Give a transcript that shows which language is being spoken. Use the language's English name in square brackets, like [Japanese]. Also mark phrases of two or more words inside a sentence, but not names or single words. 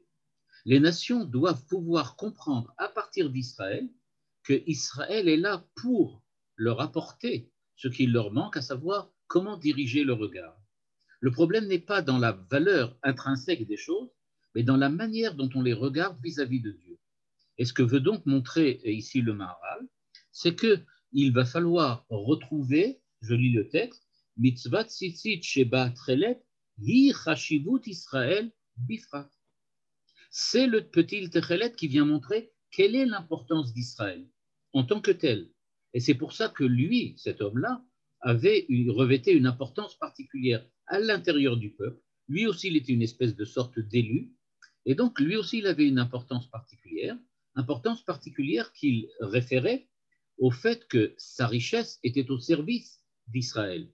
[French] Les nations doivent pouvoir comprendre à partir d'Israël que Israël est là pour leur apporter ce qui leur manque, à savoir comment diriger le regard. Le problème n'est pas dans la valeur intrinsèque des choses, mais dans la manière dont on les regarde vis-à-vis de Dieu. Et ce que veut donc montrer ici le Maharal, c'est qu'il va falloir retrouver, je lis le texte, [Hebrew] מצוות ציצית שבה תכלת היא חשיבות ישראל בפרט. [French] C'est le petit techelet qui vient montrer quelle est l'importance d'Israël en tant que tel. Et c'est pour ça que lui, cet homme-là, revêtait une importance particulière à l'intérieur du peuple. Lui aussi, il était une espèce de sorte d'élu. Et donc, lui aussi, il avait une importance particulière qu'il référait au fait que sa richesse était au service d'Israël.